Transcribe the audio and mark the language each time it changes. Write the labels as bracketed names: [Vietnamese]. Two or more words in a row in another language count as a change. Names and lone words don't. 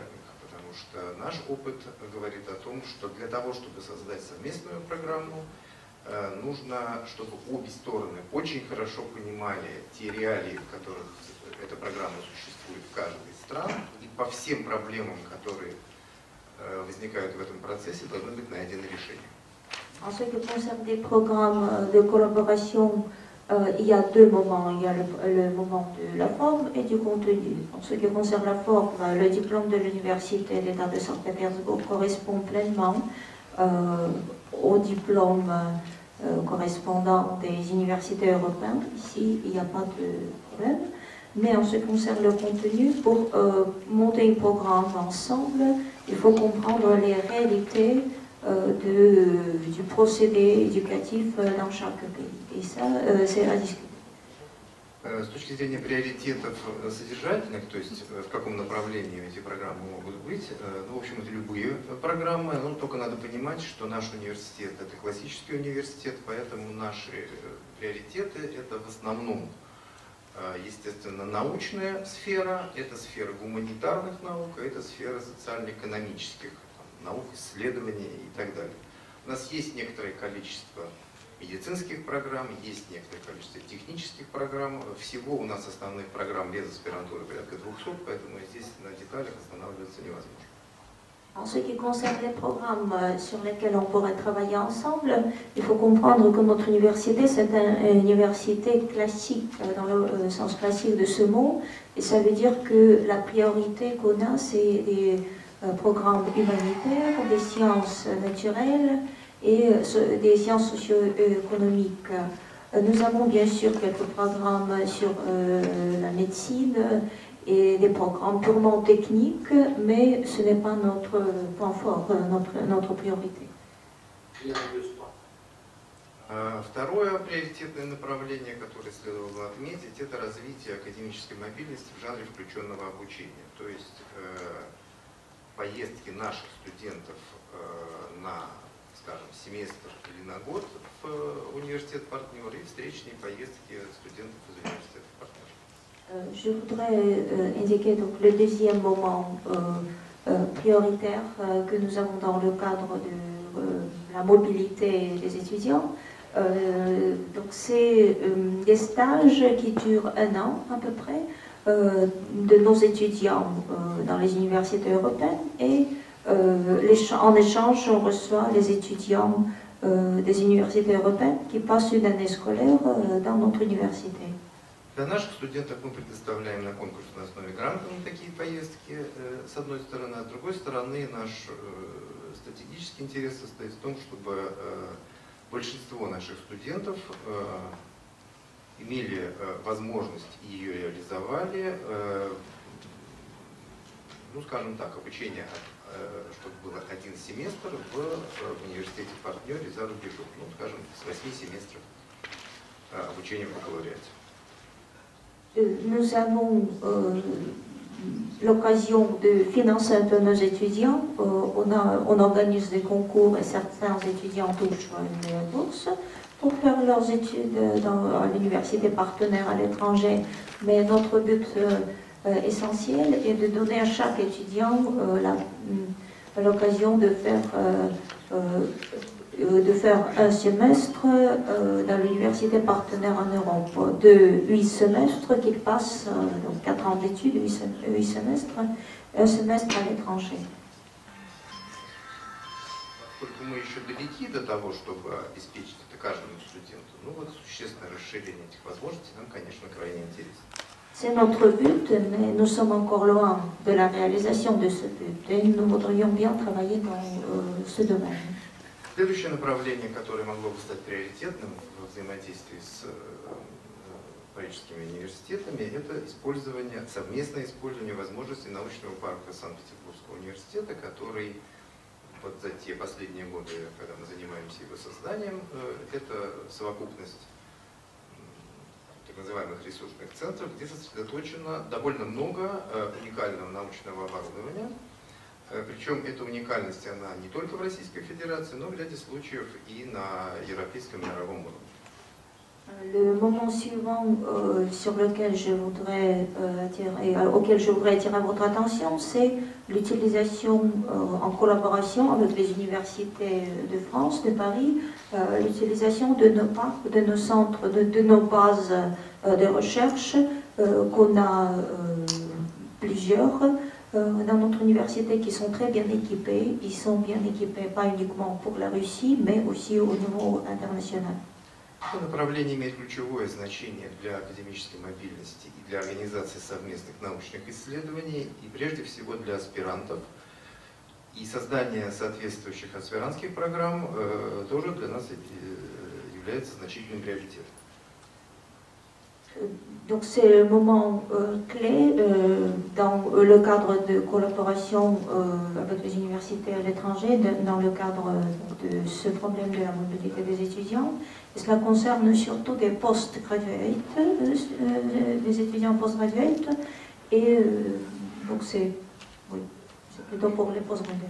[Russian] Потому что наш опыт говорит о том, что для того, чтобы создать совместную программу, нужно, чтобы обе стороны очень хорошо понимали те реалии, в которых эта программа существует в каждой из стран, и по всем проблемам, которые возникают в этом процессе, должны быть найдены решения. [French] En ce qui concerne des programmes de collaboration, il y a deux moments. Il y a le moment de la forme et du contenu. En ce qui concerne la forme, le diplôme de l'Université d'État de Saint-Pétersbourg correspond pleinement au diplôme correspondant des universités européennes. Ici, il n'y a pas de problème. Mais en ce qui concerne le contenu, pour monter un programme ensemble, il faut comprendre les réalités du procédé éducatif dans chaque pays. И ça, c'est à discuter. [Russian] С точки зрения приоритетов содержательных, то есть в каком направлении эти программы могут быть, в общем, это любые программы, но только надо понимать, что наш университет – это классический университет, поэтому наши приоритеты – это в основном, естественно, научная сфера, это сфера гуманитарных наук, это сфера социально-экономических наук, исследований и так далее. У нас есть некоторое количество медицинских программ, есть некоторое количество технических программ. Всего у нас основных программ без аспирантуры порядка 200, поэтому здесь на деталях останавливаться невозможно. [French] En ce qui concerne les programmes sur lesquels on pourrait travailler ensemble, il faut comprendre que notre université, c'est une université classique, dans le sens classique de ce mot, et ça veut dire que la priorité qu'on a, c'est des programmes humanitaires, des sciences naturelles et des sciences socio-économiques. Nous avons bien sûr quelques programmes sur la médecine et des programmes purement techniques, mais ce n'est pas notre point fort, notre priorité. [Russian] Второе приоритетное направление, которое следовало бы отметить, это развитие академической мобильности в жанре включенного обучения. То есть поездки наших студентов на, скажем, семестр или на год в университет-партнер и встречные поездки студентов из университета-партнера. [French] Je voudrais indiquer donc le deuxième moment prioritaire que nous avons dans le cadre de la mobilité des étudiants. Donc c'est des stages qui durent 1 an à peu près de nos étudiants dans les universités européennes et en échange on reçoit les étudiants des universités européennes qui passent une année scolaire dans notre université. [Russian] Для наших студентов мы предоставляем на конкурсной основе грантовые такие поездки, с одной стороны, а с другой стороны наш стратегический интерес состоит в том, чтобы большинство наших студентов имели возможность и ее реализовали, ну скажем так, обучение, чтобы было 1 семестр в университете-партнере за рубежом, ну скажем, с 8 семестров обучения в бакалавриате. [French] Nous avons l'occasion de financer un peu nos étudiants. On organise des concours et certains étudiants touchent une bourse pour faire leurs études à l'université partenaire à l'étranger. Mais notre but essentiel est de donner à chaque étudiant l'occasion de faire 1 semestre dans l'université partenaire en Europe, de 8 semestres qu'ils passent, donc 4 ans d'études, 8 semestres, 1 semestre à l'étranger. [Russian] Поскольку мы еще далеки до того, чтобы обеспечить это каждому студенту, ну вот существенное расширение этих возможностей нам, конечно, крайне интересно. [French] C'est notre but, mais nous sommes encore loin de la réalisation de ce but et nous voudrions bien travailler dans ce domaine. [Russian] Следующее направление, которое могло бы стать приоритетным в взаимодействии с парижскими университетами, это совместное использование возможностей научного парка Санкт-Петербургского университета, который вот за те последние годы, когда мы занимаемся его созданием, это совокупность так называемых ресурсных центров, где сосредоточено довольно много уникального научного оборудования. Причем эта уникальность, она не только в Российской Федерации, но в ряде случаев и на европейском и мировом уровне. [French] Le moment suivant auquel je voudrais attirer votre attention, c'est l'utilisation en collaboration avec les universités de France, de Paris, l'utilisation de nos parcs, de nos centres, de nos bases de recherche qu'on a plusieurs dans notre université qui sont très bien équipés. Ils sont bien équipés pas uniquement pour la Russie, mais aussi au niveau international. [Russian] Это направление имеет ключевое значение для академической мобильности и для организации совместных научных исследований, и прежде всего для аспирантов. И создание соответствующих аспирантских программ тоже для нас является значительным приоритетом. [French] Donc c'est le moment clé dans le cadre de collaboration avec les universités à l'étranger, dans le cadre de ce problème de la mobilité des étudiants. Et cela concerne surtout des post-graduates, des étudiants post-graduates, et donc c'est plutôt pour les post-graduates.